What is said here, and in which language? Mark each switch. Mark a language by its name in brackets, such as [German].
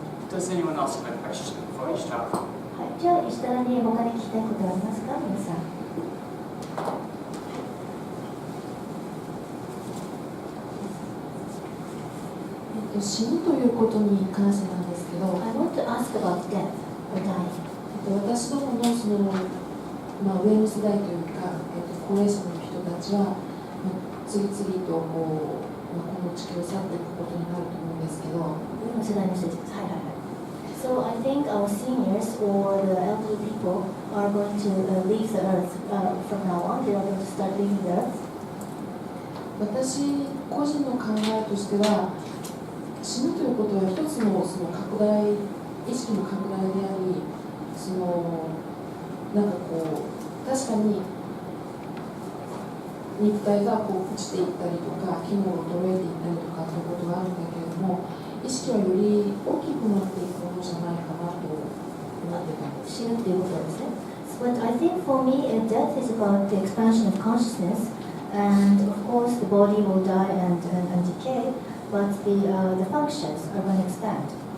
[English] Does anyone else have a question for each other? [Japanese] はい、じゃあ石原に他に聞きたいことはありますか、皆さん。死ぬということに関してなんですけど、 [English] I want to ask about death or dying. [Japanese] 私どもの上の世代というか、高齢者の人たちは、次々とこの地球を去っていくことになると思うんですけど、上の世代の人たちです。はいはいはい。 [English] So I think our seniors or the elderly people are going to leave the earth from now on. They are going to start leaving the earth. [Japanese] 私個人の考えとしては、死ぬということは一つのその拡大意識の拡大であり、なんかこう確かに肉体がこう朽ちていったりとか機能が衰えていったりとかということがあるんだけれども、意識はより大きくなっていくものじゃないかなと思ってたんです。死ぬっていうことですね。 [English] But I think for me, death is about the expansion of consciousness, and of course the body will die and decay, but the functions are going to expand.